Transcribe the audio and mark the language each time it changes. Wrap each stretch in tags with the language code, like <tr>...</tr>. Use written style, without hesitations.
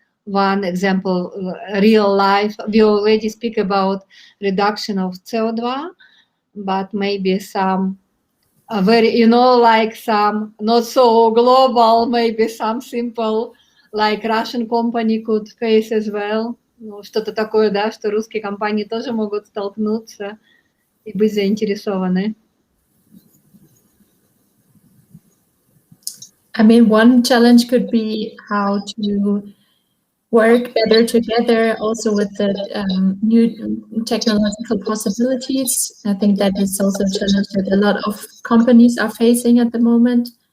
<en>One example, real life, we already speak about reduction of CO2, but maybe some very, like some not so global, maybe some simple, like Russian company could face as well.</en> <ru>Ну, что-то такое, да, что русские компании тоже могут столкнуться и быть заинтересованы.</ru> <en>I mean, one challenge could be how to work better together, also with the new technological possibilities. I think that is also a challenge that a lot of companies are facing at the moment.</en>